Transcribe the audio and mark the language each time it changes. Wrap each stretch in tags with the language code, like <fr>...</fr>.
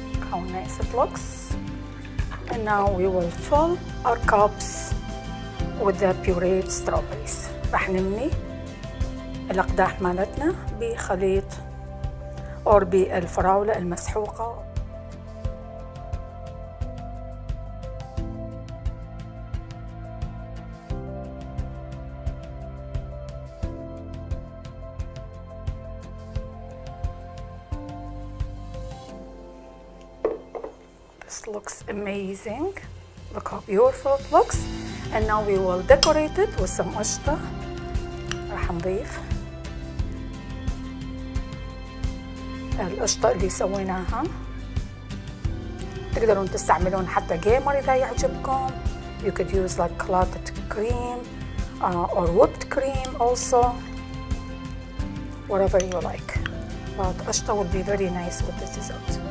<en>How nice it looks. And now we will fill our cups with the pureed strawberries.</en> <ar>راح نملي الأقداح مالتنا بخليط أو بالفراولة المسحوقة.</ar> <en>This looks amazing. Look how beautiful it looks. And now we will decorate it with some Aushta.</en> <ar>راح نضيف القشطة اللي سويناها. تقدرون تستعملون حتى جيمر إذا يعجبكم.</ar> <en>You could use like clotted cream or whipped cream also. Whatever you like. But Aushta will be very nice with this dessert.</en>